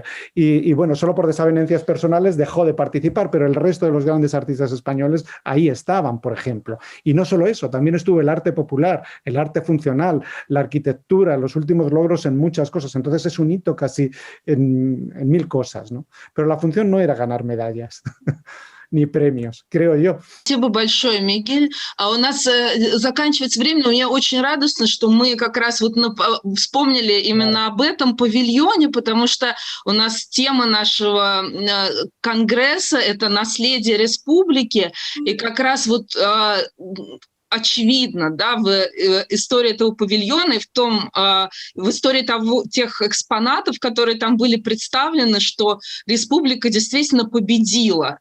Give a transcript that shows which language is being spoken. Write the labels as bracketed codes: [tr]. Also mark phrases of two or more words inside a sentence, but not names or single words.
[es] Y bueno, solo por desavenencias personales dejó de participar, pero el resto de los grandes artistas españoles ahí estaban, por ejemplo. Y no solo eso, también estuvo el arte popular, el arte funcional, la arquitectura, los últimos logros en muchas cosas. Entonces es un hito casi en 1000 cosas, ¿no? Pero la función no era ganar medallas. Ни премиos, creo yo. [ru] Спасибо большое, Мигель. А у нас заканчивается время, но мне очень радостно, что мы как раз вот вспомнили именно об этом павильоне, потому что у нас тема нашего конгресса – это наследие республики, и как раз вот очевидно, да, в истории этого павильона и в истории тех экспонатов, которые там были представлены, что республика действительно победила.